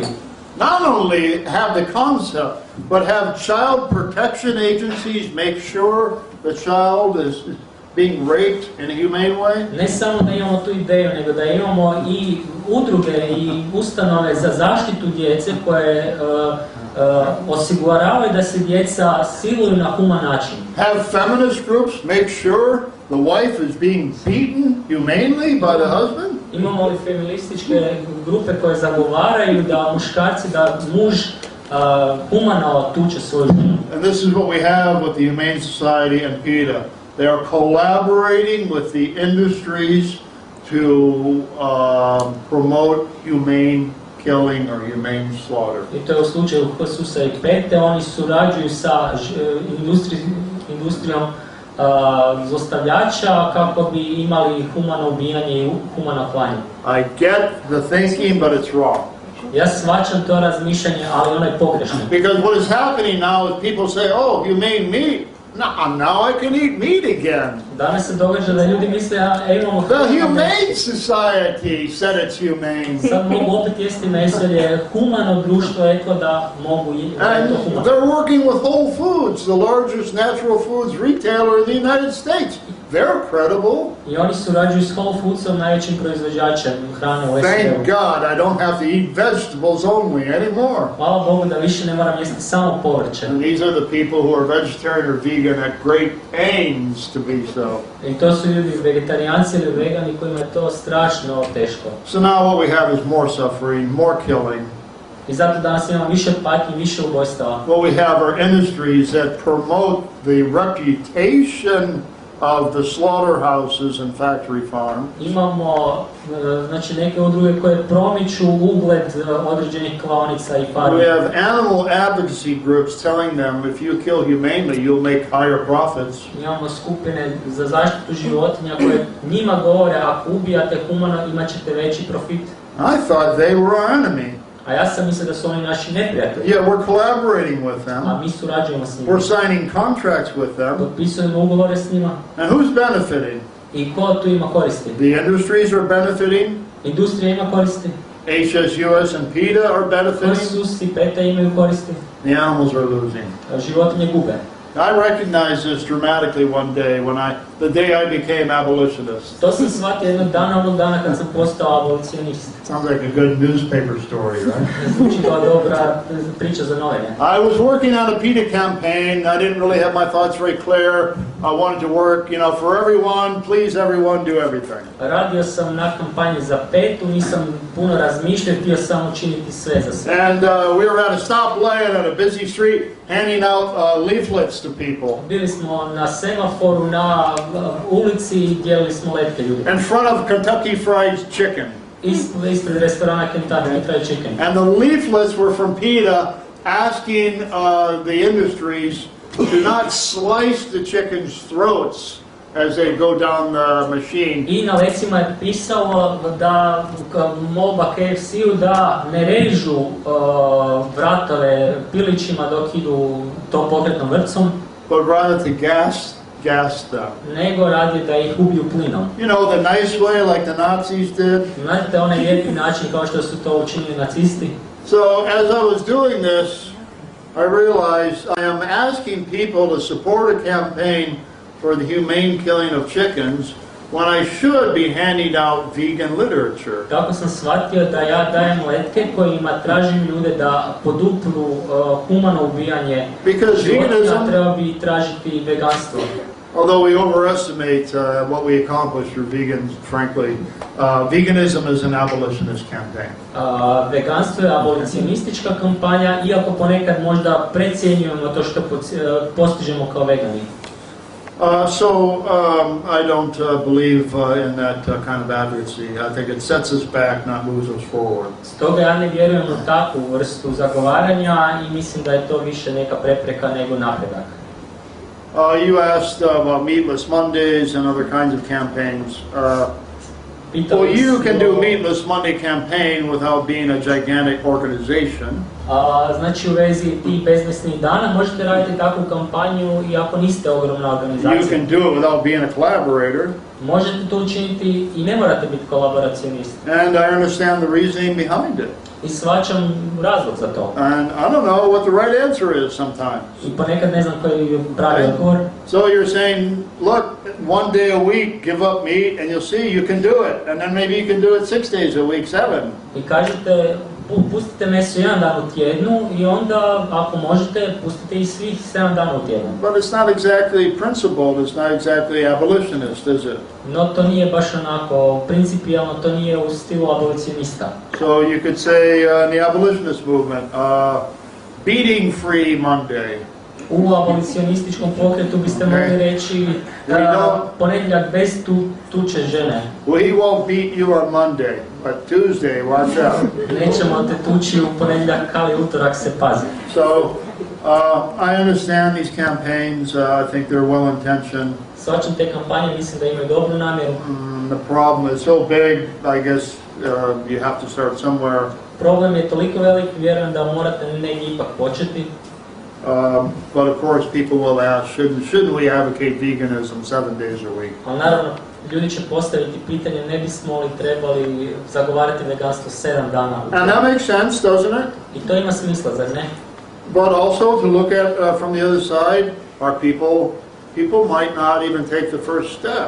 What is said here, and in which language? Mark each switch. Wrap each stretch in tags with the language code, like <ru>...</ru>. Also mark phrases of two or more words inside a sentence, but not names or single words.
<en>Not only have the concept, but have child protection agencies make sure the child is being raped in a humane way?</en> <hr>Ne samo da imamo tu ideju, nego da imamo i udruge i ustanove za zaštitu djece koje osiguravaju da se djeca siluju na human način.</hr> <en>Have feminist groups make sure the wife is being beaten humanely by the husband?</en> <hr>Imamo li feminističke grupe koje zagovaraju da muškarci, da muž humano tuče svoju ženu.</hr> <en>And this is what we have with the Humane Society and PETA. They are collaborating with the industries to promote humane killing or humane slaughter.</en> <hr>I to je u slučaju HSUS-a i PETA, oni surađuju sa industrijom zlostavljača kako bi imali humano ubijanje i humano klanje.</hr> <en>I get the thinking, but it's wrong.</en> <hr>Ja shvaćam to razmišljanje, ali ono je pogrešno.</hr> <en>Because what is happening now is people say, oh, humane meat. Now I can eat meat again.</en> <hr>Danas se događa da ljudi misle, imamo</hr> <en>The Humane Society said it's humane.</en> <hr>sad mogu opet jesti meso jer je humano društvo reklo da mogu da je to</hr> <en>And</en> <hr>humano.</hr> <en>they're working with Whole Foods, the largest natural foods retailer in the United States. They're credible.</en> <hr>I oni surađuju s Whole Foodsom, najvećim proizvođačem hrane u</hr> <en>Thank</en> <hr>SAD-u.</hr> <en>God I don't have to eat vegetables only anymore.</en> <hr>Hvala Bogu da više ne moram jesti samo povrće.</hr> <en>And these are the people who are vegetarian or vegan at great pains to be so.</en> <hr>I to su ljudi vegetarijanci ili vegani kojima je to strašno teško.</hr> <en>So now what we have is more suffering, more killing.</en> <hr>I zato danas imamo više patnji, više ubojstava.</hr> <en>What we have are industries that promote the reputation of the slaughterhouses and factory farms.</en> <hr>Imamo znači neke udruge koje promiču ugled određenih klaonica i farmi.</hr> <en>We have animal advocacy groups telling them if you kill humanely, you'll make higher profits.</en> <hr>Imamo skupine za zaštitu životinja koje njima govore ako ubijate humano imat ćete veći profit.</hr> <en>I thought they were our enemy.</en> <hr>A ja sam mislio da su oni naši neprijatelji.</hr> <en>Yeah, we're collaborating with them.</en> <hr>A mi surađujemo s njima.</hr> <en>We're signing contracts with them.</en> <hr>Potpisujemo ugovore s njima.</hr> <en>And who's benefiting?</en> <hr>I ko tu ima koristi?</hr> <en>The industries are benefiting.</en> <hr>Industrija ima koristi.</hr> <en>HSUS and PETA are benefiting.</en> <hr>HSUS i PETA imaju koristi.</hr> <en>The animals are losing.</en> <hr>Životinje gube.</hr> <en>I recognized this dramatically one day the day I became abolitionist.</en> <hr>To sam shvatio jednog dana kad sam postao abolicionist.</hr> <en>Sounds like a good newspaper story, right?</en> <hr>Zvuči kao dobra priča za novine.</hr> <en>I was working on a PETA campaign. I didn't really have my thoughts very clear. I wanted to work, for everyone, please everyone, do everything.</en> <hr>Radio sam na kampanji za PETA, nisam puno razmišljao, htio sam učiniti sve za sve.</hr> <en>And we were at a stoplight at a busy street handing out leaflets to people.</en> <hr>Bili smo na semaforu na ulici i dijelili smo letke ljudima.</hr> <en>In front of Kentucky Fried Chicken.</en> <hr>Ispred restorana Kentucky Fried Chicken.</hr> <en>And the leaflets were from PETA asking the industries to not slice the chicken's throats as they go down the machine.</en> <hr>I na lecima je pisalo da molba KFC-u da ne režu vratove pilićima dok idu tom pokretnom vrpcom,</hr> <en>But rather to gas them.</en> <hr>nego radi da ih ubiju plinom.</hr> <en>The nice way like the Nazis did.</en> <hr>Znate onaj lijepi način kao što su to učinili nacisti?</hr> <en>So as I was doing this, I realized I am asking people to support a campaign for the humane killing of chickens when I should be handing out vegan literature.</en> <hr>Tako sam shvatio da ja dajem letke kojima tražim ljude da podupru humano ubijanje životinja, treba bi tražiti veganstvo.</hr> <en>Although we overestimate what we accomplish through vegans, frankly, veganism is an abolitionist campaign.</en> <hr>Veganstvo je abolicionistička kampanja, iako ponekad možda precijenjujemo to što postižemo kao vegani.</hr> <en>I don't believe in that kind of advocacy. I think it sets us back, not moves us forward.</en> <hr>Stoga ja ne vjerujem u takvu vrstu zagovaranja i mislim da je to više neka prepreka nego napredak.</hr> <en>You asked about Meatless Mondays and other kinds of campaigns. Well, you can do Meatless Monday campaign without being a gigantic organization.</en> <hr>Znači u vezi tih bezvesnih dana možete raditi takvu kampanju i ako niste ogromna</hr> <en>You</en> <hr>organizacija.</hr> <en>can do it without being a collaborator.</en> <hr>Možete to učiniti i ne morate biti kolaboracionist.</hr> <en>And I understand the reasoning behind it.</en> <hr>I shvaćam razlog za to.</hr> <en>And I don't know what the right answer is sometimes.</en> <hr>I ponekad ne znam koji je pravi odgovor.</hr> <en>So you're saying, look, 1 day a week, give up meat, and you'll see you can do it. And then maybe you can do it 6 days a week, 7.</en> <hr>I kažete, pustite meso jedan dan u tjednu i onda, ako možete, pustite i svih 7 dana u tjednu.</hr> <en>But it's not exactly principled, it's not exactly abolitionist, is it?</en> <hr>No to nije baš onako principijalno, to nije u stilu abolicionista.</hr> <en>So you could say in the abolitionist movement, beating free Monday.</en> <hr>U abolicionističkom pokretu biste mogli reći ponedjeljak bez tuče žene.</hr> <en>We won't beat you on Monday, but Tuesday, watch out.</en> <hr>Nećemo te tući u ponedjeljak, ali utorak se pazi.</hr> <en>So I understand these campaigns. I think they're well intentioned.</en> <hr>Shvaćam te kampanje, mislim da imaju dobru namjeru.</hr> <en>The problem is so big, I guess you have to start somewhere.</en> <hr>Problem je toliko velik, vjerujem da morate negdje ipak početi.</hr> <en>But of course people will ask, shouldn't we advocate veganism 7 days a week?</en> <hr>Ali naravno, ljudi će postaviti pitanje, ne bismo li trebali zagovarati veganstvo 7 dana u tjednu.</hr> <en>And that makes sense, doesn't it?</en> <hr>I to ima smisla, zar ne?</hr> <en>But also to look at from the other side, are people might not even take the first step.</en>